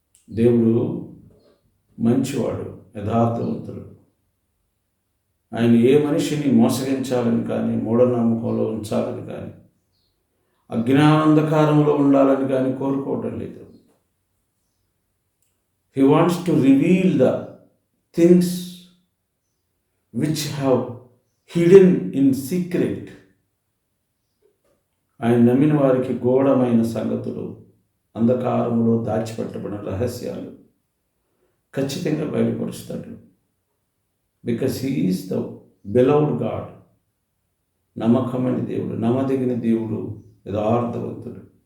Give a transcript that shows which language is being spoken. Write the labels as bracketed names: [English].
[Telugu] దేవుడు మంచివాడు, యథార్థవంతుడు. ఆయన ఏ మనిషిని మోసగించాలని కానీ, మూఢనమ్మకంలో ఉంచాలని కానీ, అజ్ఞానాంధకారంలో ఉండాలని కానీ కోరుకోవటం లేదు. [English] He wants to reveal the things which have hidden in secret. [Telugu] ఆయన నమ్మిన వారికి గూఢమైన సంగతులు, అంధకారములో దాచిపెట్టబడిన రహస్యాలు ఖచ్చితంగా బయలుపరుస్తాడు. [English] Because he is the beloved God. [Telugu] నమ్మకమైన దేవుడు, నమ్మదగిన దేవుడు, యథార్థవంతుడు.